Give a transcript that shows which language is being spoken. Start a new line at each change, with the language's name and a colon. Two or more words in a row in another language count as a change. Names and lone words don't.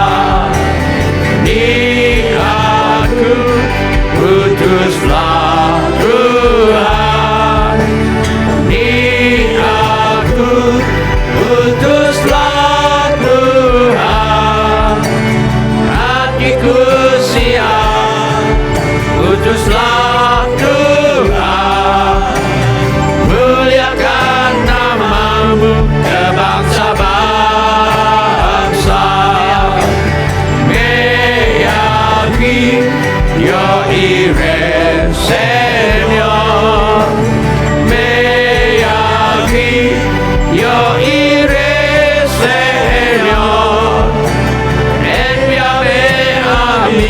Indonesian: Di aku utuslah Tuhan, di aku utuslah Tuhan, hatiku siap utuslah Tuhan, muliakan namamu ke bangsa-bangsa.
Spanish: Yo iré, Señor, aquí, yo iré, Señor, envíame a mí,